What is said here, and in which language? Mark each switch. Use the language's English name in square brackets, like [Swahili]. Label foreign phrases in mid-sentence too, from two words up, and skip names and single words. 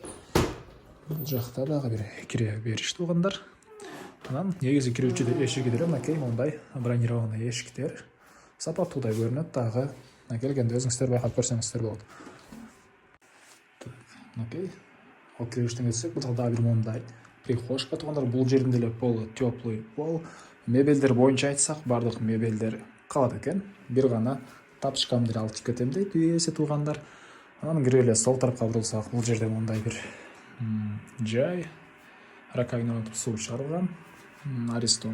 [Kyrgyz] Бул жакта дагы бир кире бериш туугандар. Анан негизи кирүүчү эшиги деле мынакей мондай бронированный эшиктер. Сапаттуудай көрүнөт дагы. Келгенде өзүңүздөр байкап көрсөңүздөр болот. Мынакей ал кіребештен өтсек, бұл дагы бир мондай прихожка туугандар. Бул жердин деле полу [Russian] теплый пол. [Kyrgyz] Мебелдер боюнча айтсак, бардык мебелдер калат экен. Бир гана тапочкам деле алып кетем дейт үй ээси туугандар. Анан кирип эле сол тарапка бурулсак, бул жерде мондай бир жай, раковина орнотуп суу чыгарылган, Аристон.